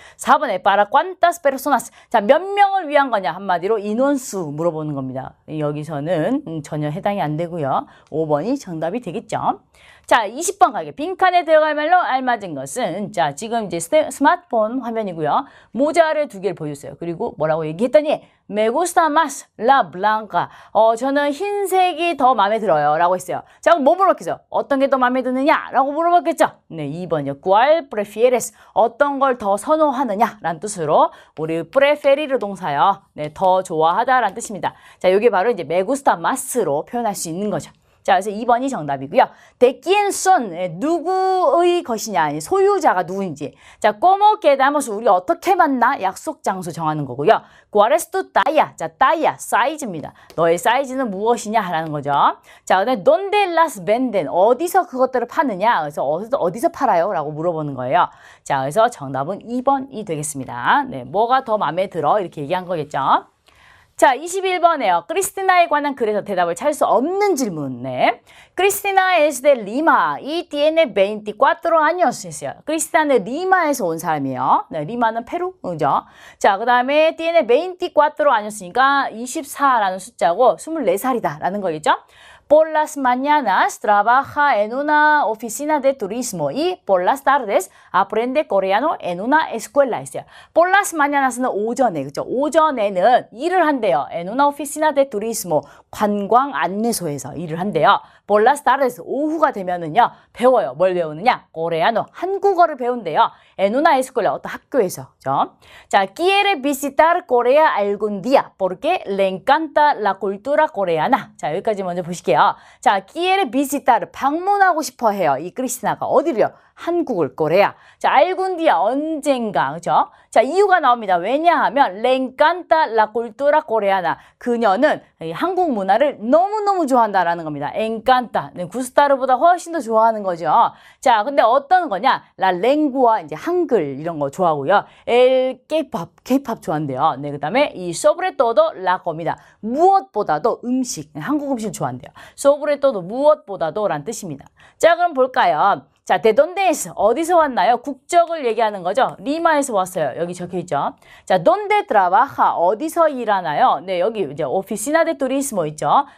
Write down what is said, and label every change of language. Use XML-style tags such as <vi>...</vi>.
<ko>4번에</ko> <es>para cuántas personas.</es> <ko>자, 몇 명을 위한 거냐? 한마디로 인원수 물어보는 겁니다. 여기서는 전혀 해당이 안 되고요. 5번이 정답이 되겠죠. 자, 20번 가게. 빈칸에 들어갈 말로 알맞은 것은 자, 지금 이제 스마트폰 화면이고요. 모자를 2개를 보여줬어요. 그리고 뭐라고 얘기했더니</ko> <es>Me gusta más la blanca.</es> <ko>저는 흰색이 더 마음에 들어요. 라고 했어요. 자, 그럼 뭐 물어봤겠죠? 어떤 게 더 마음에 드느냐? 라고 물어봤겠죠? 네, 2번이요.</ko> <es>¿Cuál prefieres?</es> <ko>어떤 걸 더 선호하느냐? 라는 뜻으로 우리 preferir 동사요. 네, 더 좋아하다 라는 뜻입니다. 자, 이게 바로 이제</ko> <es>me gusta más</es> <ko>로 표현할 수 있는 거죠. 자, 그래서 2번이 정답이고요.</ko> <es>de quién son,</es> <ko>누구의 것이냐, 소유자가 누구인지. 자,</ko> <es>como quedamos,</es> <ko>우리 어떻게 만나? 약속 장소 정하는 거고요.</ko> <es>cuál es tu talla,</es> <ko>자, talla, 사이즈입니다. 너의 사이즈는 무엇이냐 하라는 거죠. 자, 그다음에</ko> <es>donde las venden,</es> <ko>어디서 그것들을 파느냐? 그래서 어디서 팔아요? 라고 물어보는 거예요. 자, 그래서 정답은 2번이 되겠습니다. 네, 뭐가 더 마음에 들어? 이렇게 얘기한 거겠죠. 자, 21번에요. 크리스티나에 관한 글에서 대답을 찾을 수 없는 질문. 네.</ko> <es>크리스티나 es de Lima y tiene 24 años</es> <ko>했어요. 크리스티나는 리마에서 온 사람이에요. 네, 리마는 페루, 그죠? 자, 그 다음에</ko> <es>tiene 24 años</es> <ko>니까 24라는 숫자고 24살이다 라는 거겠죠?</ko> <es>Por las mañanas trabaja en una oficina de turismo y por las tardes aprende coreano en una escuela</es> <ko>했어요.</ko> <es>Por las mañanas</es> <ko>는 오전에, 그죠? 오전에는 일을 한대요.</ko> <es>En una oficina de turismo,</es> <ko>관광 안내소에서 일을 한대요.</ko> <es>Por las tardes,</es> <ko>오후가 되면은요, 배워요. 뭘 배우느냐? coreano, 한국어를 배운대요.</ko> <es>En una escuela,</es> <ko>어떤 학교에서, 그죠?</ko> <es>자, quiere visitar Corea algún día porque le encanta la cultura coreana.</es> <ko>자, 여기까지 먼저 보실게요. 자,</ko> <es>quiere visitar,</es> <ko>방문하고 싶어 해요. 이 크리스티나가 어디를요? 한국을, 코레아. 자, 알군디아, 언젠가, 그죠? 자, 이유가 나옵니다. 왜냐하면,</ko> <es>le encanta la cultura coreana.</es> <ko>그녀는 한국 문화를 너무너무 좋아한다라는 겁니다.</ko> <es>encanta.</es> <ko>네, 구스타르보다 훨씬 더 좋아하는 거죠. 자, 근데 어떤 거냐?</ko> <es>la lengua,</es> <ko>이제 한글, 이런 거 좋아하고요. el K-pop 좋아한대요. 네, 그 다음에 이</ko> <es>sobre todo la comida.</es> <ko>무엇보다도 음식, 한국 음식 좋아한대요.</ko> <es>sobre todo,</es> <ko>무엇보다도 란 뜻입니다. 자, 그럼 볼까요? 자,</ko> <es>de donde es,</es> <ko>어디서 왔나요? 국적을 얘기하는 거죠. 리마에서 왔어요. 여기 적혀있죠. 자,</ko> <es>donde trabaja,</es> <ko>어디서 일하나요? 네, 여기 이제</ko> <es>oficina de turismo</es> <ko>있죠.</ko>